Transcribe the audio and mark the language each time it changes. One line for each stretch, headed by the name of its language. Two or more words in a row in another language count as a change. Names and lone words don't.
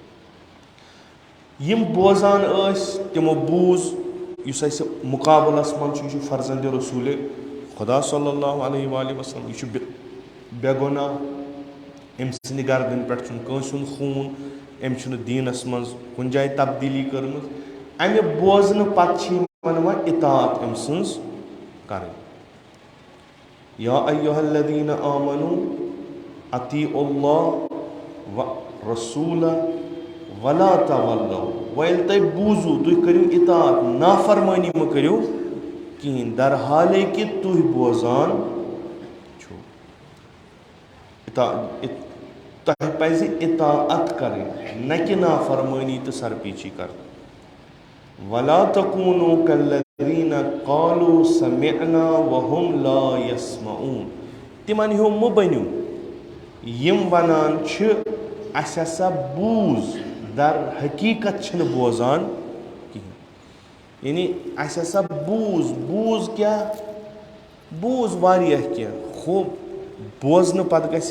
Kashmiri: یِم بوزان ٲسۍ تِمو بوٗز یُس اسہِ مُقابلس منٛز چھُ یہِ چھُ فرزندِ رسوٗلِ خۄدا
Arabic: صلی اللہ علیہ وآلہ وسلم
Kashmiri: یہِ چھُ بے گۄناہ أمۍ سٕنٛدِ گردن پٮ۪ٹھ چھُنہٕ کٲنٛسہِ ہُنٛد خوٗن أمۍ چھُنہٕ دیٖنس منٛز کُنہِ جایہِ تبدیٖلی کٔرمٕژ امہِ بوزنہٕ پتہٕ چھِ یِمن وۄنۍ اطاعت أمۍ سٕنٛز کرٕنۍ
Arabic: یا ایُّہا الذیٖنَ آمنوٗ اطیعوا اللہ والرسوٗل ولا تولوا
Kashmiri: وۄنۍ ییٚلہِ تۄہہِ بوٗزوٗ تُہۍ کٔرِو اطاعت نافرمٲنی مہٕ کٔرِو کِہیٖنۍ درحالے کہِ تُہۍ بوزان چھُو تۄہہِ پَزِ اطاعت کَرٕنۍ نہ کہِ نافرمٲنی تہٕ سرپیٖچی کَرٕنۍ وَلا
Arabic: تَکوٗنوٗ کَالَّذیٖنَ قالوٗ سَمِعْنَا وَهُمْ لَا يَسْمَعُونَ
Kashmiri: تِمن ہیوٗ مہٕ بٔنِو یِم وَنان چھِ اَسہِ ہسا بوٗز در حقیٖقت چھِنہٕ بوزان کِہیٖنۍ یعنی اَسہِ ہسا بوٗز کیٛاہ بوٗز واریاہ کینٛہہ ہُہ بوزنہٕ پَتہٕ گژھِ